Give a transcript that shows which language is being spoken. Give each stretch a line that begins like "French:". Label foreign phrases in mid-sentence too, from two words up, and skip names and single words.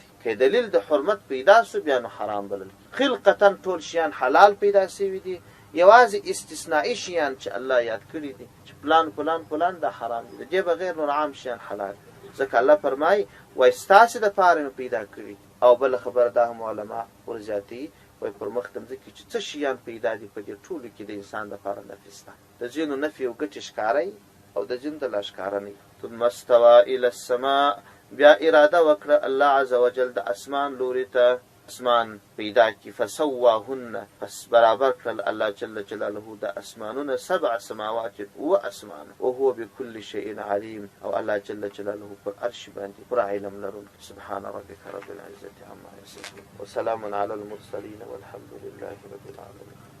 Pashto: که دلیل د حرمت پیدا سو بیا نو حرام بلل. خلقتا ټول شیان حلال پیدا شوي دي، یوازې استثنائي شیان چې الله یاد کړي دي چې فلان دا حرام دي، د دې بغیر نور عام شیان حلال دي. ځکه الله فرمایي وایي ستاسې دپاره مې پیدا کړي. او بله خبره دا هم علما ورزیاتوي، وایي پر مخ د مځکې چې څه شیان پیدا دي په دې ټولو کې د انسان دپاره نفي شته. د ځینو نفي او ګټې ښکاره او د ځینو د لا ښکاره نه وي.
Arabic: ثم استوى الى السماء،
Pashto: بیا اراده وکړه الله
Arabic: عز وجل
Pashto: د اسمان لوري ته، اسمان پیدا کی. فسواهن، پس برابر کړل الله
Arabic: جل جلاله
Pashto: د اسمانونه، 7 سماوات، و اسمان،
Arabic: وهو بكل شيء عليم،
Pashto: او الله
Arabic: جل جلاله
Pashto: پر عرش باندې پر علم لرونکی.
Arabic: سبحان ربك رب العزة عما يصفون، وسلام على المرسلين، والحمد لله رب العالمين.